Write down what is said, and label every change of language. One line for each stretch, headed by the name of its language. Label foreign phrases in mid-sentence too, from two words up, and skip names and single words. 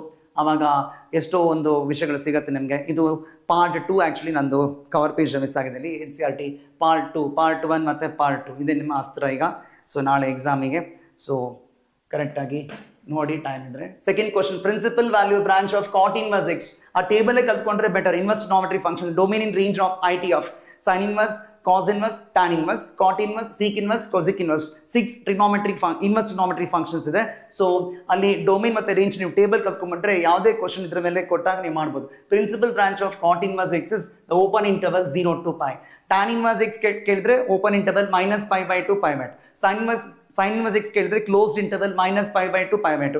Kannada: ಆವಾಗ ಎಷ್ಟೋ ಒಂದು ವಿಷಯಗಳು ಸಿಗುತ್ತೆ ನಿಮಗೆ. ಇದು ಪಾರ್ಟ್ 2 ಆ್ಯಕ್ಚುಲಿ ನಂದು
English: cover page miss
Kannada: ಆಗಿದೆ ಇಲ್ಲಿ. NCERT ಪಾರ್ಟ್ 2, ಪಾರ್ಟ್ 1 ಮತ್ತು ಪಾರ್ಟ್ 2 ಇದೆ ನಿಮ್ಮ ಅಸ್ತ್ರ ಈಗ. ಸೊ ನಾಳೆ ಎಕ್ಸಾಮಿಗೆ ಸೊ ಕರೆಕ್ಟಾಗಿ ನೋಡಿ ಟೈಮ್ ಇದ್ರೆ.
English: second question, principal value branch of cot inverse x.
Kannada: ಆ ಟೇಬಲೇ ಕಲ್ತ್ಕೊಂಡ್ರೆ ಬೆಟರ್.
English: inverse trigonometry function, domain in range of IT of sin inverse, cos inverse, tan inverse, cot inverse, sec inverse, cosec inverse. 6 inverse trigonometry functions ಇದೆ.
Kannada: ಸೊ ಅಲ್ಲಿ ಡೊಮೇನ್ ಮತ್ತು ರೇಂಜ್ ನೀವು ಟೇಬಲ್ ಕಲ್ತ್ಕೊಂಡ್ಬಿಟ್ರೆ ಯಾವುದೇ ಕ್ವಶನ್ ಇದ್ರ ಮೇಲೆ ಕೊಟ್ಟಾಗ ನೀವು ಮಾಡ್ಬೋದು.
English: principal branch of cot inverse x is open interval 0 to π. tan inverse x ಕೇಳಿದ್ರೆ open interval -π/2 π/2. sin inverse x ಕೇಳಿದ್ರೆ closed interval -π/2 π/2.